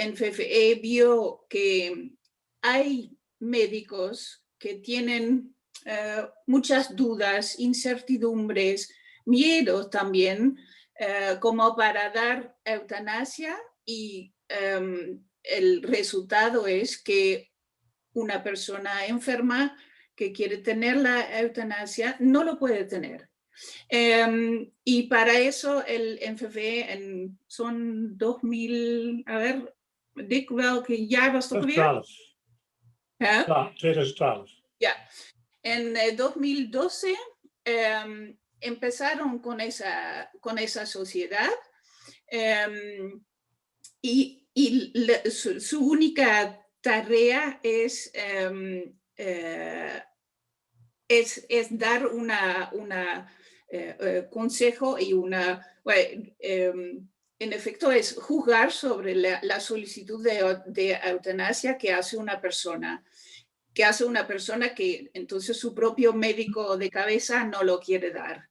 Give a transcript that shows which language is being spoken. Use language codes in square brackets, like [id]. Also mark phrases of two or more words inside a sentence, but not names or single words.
[es] NFFE vio que hay médicos que tienen muchas dudas, incertidumbres, miedos también, como para dar eutanasia, y el resultado es que una persona enferma que quiere tener la eutanasia no lo puede tener. Y para eso el NFFE son 2000, a ver, [nl] Dick, welke jaar was het ook weer? 2012. Ja, Ja, 2012. ja. [es] En 2012 empezaron con esa sociedad, y su única tarea es dar una consejo y en efecto es juzgar sobre la solicitud de eutanasia que hace una persona que entonces su propio médico de cabeza no lo quiere dar.